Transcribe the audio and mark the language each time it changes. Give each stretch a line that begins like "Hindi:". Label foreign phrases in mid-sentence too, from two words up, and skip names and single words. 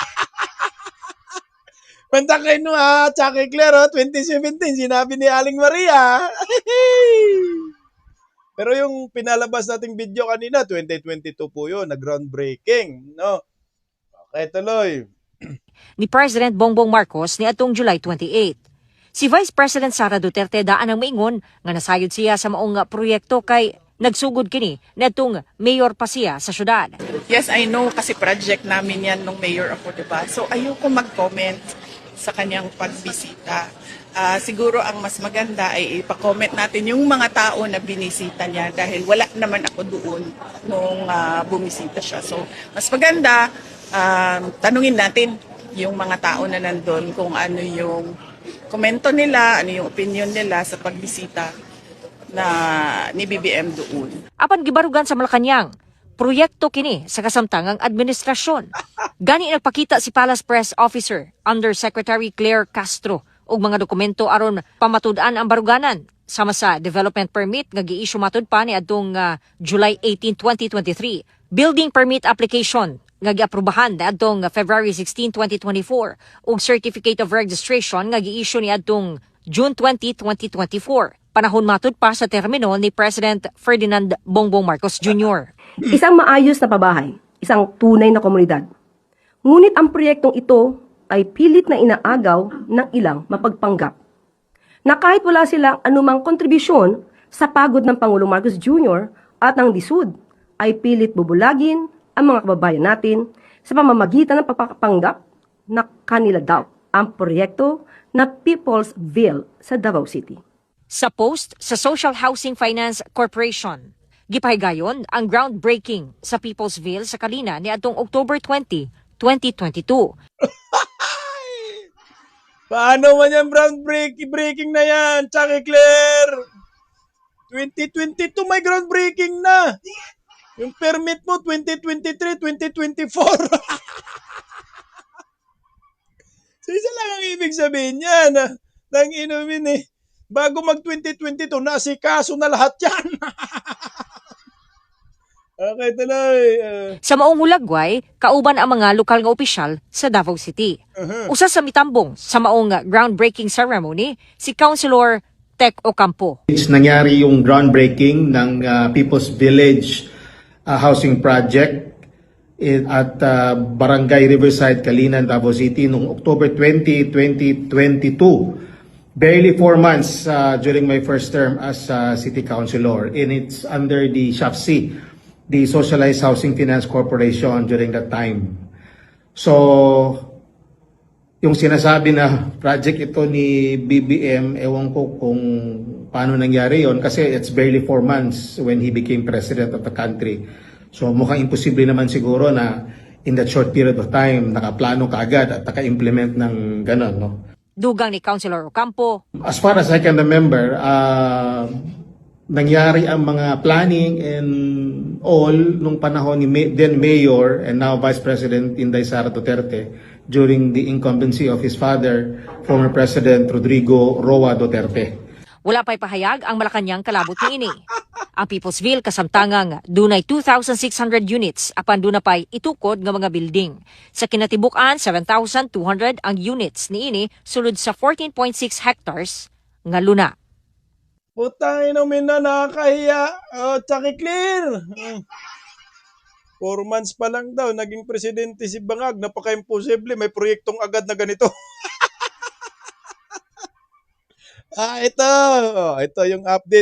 Filipino: Pantakay no Chucky Claire, 2017, sinabi ni Aling Maria. Pero yung pinalabas nating video kanina, 2022 po yun, na groundbreaking, no? Okay, tuloy.
Cebuano: Ni President Bongbong Marcos ni atong July 28. Si Vice President Sara Duterte daan ang maingon nga nasayod siya sa maong proyekto kay nagsugod kini ni atong mayor pa siya sa syudad.
English: Yes, I know
Filipino: kasi project namin yan nung mayor ako, diba? So ayoko mag-comment sa kanyang pagbisita. Siguro ang mas maganda ay ipa-comment natin yung mga tao na binisita niya dahil wala naman ako doon nung bumisita siya. So, mas maganda, tanungin natin yung mga tao na nandun kung ano yung komento nila, ano yung opinion nila sa pagbisita na ni BBM doon.
Cebuano: Apan gibarugan sa Malacañang, proyekto kini sa kasamtangang administrasyon. Gani nagpakita si Palace Press Officer Undersecretary Claire Castro og mga dokumento aron pamatud-an ang baruganan sama sa
English: development permit
Cebuano: nga gi-issue matud pa ni adtong July 18, 2023,
English: building permit application
Cebuano: nga giaprubahan ni adtong February 16, 2024 ug
English: certificate of registration
Cebuano: nga gi-issue ni adtong June 20, 2024. Panahon matud pa sa termino ni President Ferdinand Bongbong Marcos Jr.
Filipino: Isang maayos na pabahay, isang tunay na komunidad. Ngunit ang proyektong ito ay pilit na inaagaw ng ilang mapagpanggap. Na kahit wala silang anumang kontribusyon sa pagod ng Pangulong Marcos Jr. at ng DSUD, ay pilit bubulagin ang mga kababayan natin sa pamamagitan ng pagpapanggap na kanila daw ang proyekto na People's Ville sa Davao City.
Cebuano: Sa post sa Social Housing Finance Corporation, gipahigayon ang groundbreaking sa People's Ville sa Kalina ni adtong October 20, 2022.
Filipino: Paano man yan, breaking na yan, Chucky Claire? 2022 may groundbreaking na. Yung permit mo, 2023, 2024. So, isa lang ang ibig sabihin yan. Nang inumin eh. Bago mag-2022, nasikaso na lahat yan. Okay, tuloy.
Cebuano: Sa maong hulagway, kauban ang mga lokal nga opisyal sa Davao City. Usa sa mitambong sa maong
English: groundbreaking ceremony,
Cebuano: si Councilor Tec Ocampo.
Filipino: Nangyari yung groundbreaking ng People's Village
English: housing project
Filipino: at Barangay Riverside, Kalinan, Davao City noong October 20, 2022.
English: Barely 4 months during my first term as City Councilor, and it's under the SHAFC, the Socialized Housing Finance Corporation during that time.
Filipino: So, yung sinasabi na project ito ni BBM, ewan ko kung paano nangyari yon kasi
English: it's barely 4 months when he became president of the country.
Filipino: So, mukhang imposible naman siguro na
English: in that short period of time,
Filipino: nakaplano kaagad at naka-implement ng gano'n, no?
Cebuano: Dugang ni Councilor Ocampo.
English: As far as I can remember,
Filipino: nangyari ang mga
English: planning and all
Filipino: nung panahon ni
English: then Mayor and now
Filipino: Vice President Inday Sara Duterte
English: during the incumbency of his father, former President Rodrigo Roa Duterte.
Cebuano: Wala pa'y pahayag ang Malacanang kalabot ni ini. Ang People's Ville kasamtangang dunay 2,600 units apan duna pa'y itukod nga mga building. Sa kinatibuk-an, 7,200 ang units ni ini sulod sa 14.6 hectares nga luna.
Filipino: Putang ina min na, nakakahiya. Chucky Claire. 4 months pa lang daw, naging presidente si Bangag. Napaka-imposible, may proyektong agad na ganito. Ito yung update.